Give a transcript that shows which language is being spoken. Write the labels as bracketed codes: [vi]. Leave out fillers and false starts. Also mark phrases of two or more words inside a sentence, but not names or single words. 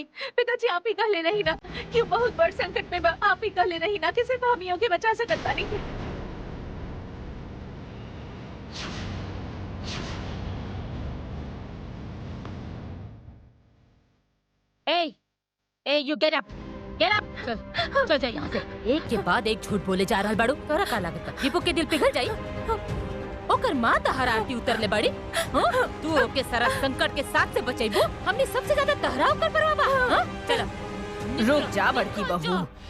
[bho] पिताजी आप ही कहले रही ना कि बहुत बड़ संकट में बा। आप ही कहले रही ना कि सिर्फ हम ही के बचा सकत बानी। [en] ए you get up, get up. [bho] चल जा यहाँ से। एक के बाद एक झूठ बोले जा रहा बाड़ू। तोरा का लागत दीपू के दिल पिघल जाई? ओकर माँ तहरा आरती उतरले बड़ी। तू ओके सारा संकट के साथ से बचेबू, हमने सबसे ज्यादा तहरा ओकर परवाह बा। चल रुक जा बड़की बहू।